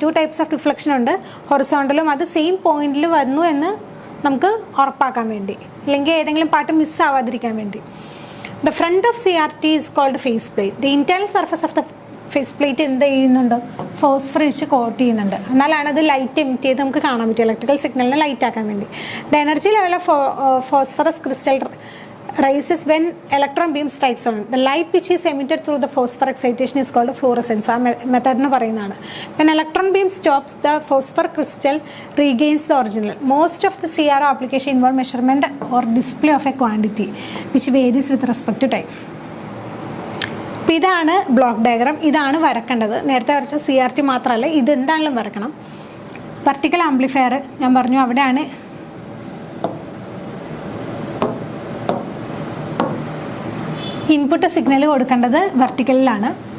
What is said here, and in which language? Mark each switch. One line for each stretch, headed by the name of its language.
Malayalam: 2 types of deflection ഉണ്ട്. ഹൊറിസോണ്ടലും അത് same പോയിന്റിൽ വന്നു എന്ന് നമുക്ക് ഉറപ്പാക്കാൻ വേണ്ടി, അല്ലെങ്കിൽ ഏതെങ്കിലും പാർട്ട് മിസ്സാവാതിരിക്കാൻ വേണ്ടി.
English: The front of CRT is called face plate. The internal surface of the face plate
Malayalam: എന്ത് ചെയ്യുന്നുണ്ട്? ഫോസ്ഫർ വെച്ച് കോട്ട് ചെയ്യുന്നുണ്ട്. എന്നാലാണ് അത് ലൈറ്റ് എമിറ്റ് ചെയ്ത് നമുക്ക് കാണാൻ പറ്റും, ഇലക്ട്രിക്കൽ സിഗ്നലിനെ ലൈറ്റ് ആക്കാൻ വേണ്ടി.
English: The energy level of phosphorus crystal rises when electron beam strikes on it. The light which is emitted through the phosphor excitation is called fluorescence.
Malayalam: ആ മെത്തേഡിന് പറയുന്നതാണ്.
English: When electron beam stops, the phosphor crystal regains the original. Most of the CRO application involve measurement or display of a quantity which varies with respect to time.
Malayalam: അപ്പോൾ ഇതാണ് block diagram. ഇതാണ് വരക്കേണ്ടത്. നേരത്തെ വരച്ച CRT മാത്രമല്ല, ഇത് എന്താണെങ്കിലും വരക്കണം. Vertical amplifier ഞാൻ പറഞ്ഞു, അവിടെയാണ് ഇൻപുട്ട് സിഗ്നൽ കൊടുക്കേണ്ടത് വെർട്ടിക്കലിലാണ്.